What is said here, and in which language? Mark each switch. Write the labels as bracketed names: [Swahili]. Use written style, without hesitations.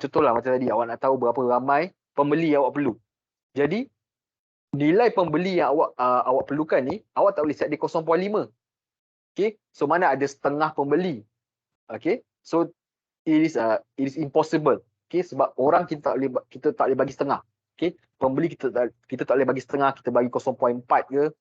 [Malay] Contohlah macam tadi, awak nak tahu berapa ramai pembeli yang awak perlu. Jadi nilai pembeli yang awak perlukan ni, awak tak boleh set dia 0.5. Okay, so mana ada setengah pembeli. [English] Okay, so it is impossible. [Malay] Okay, sebab orang kita tak boleh bagi setengah. Okay, pembeli kita tak boleh bagi setengah, kita bagi 0.4 ke.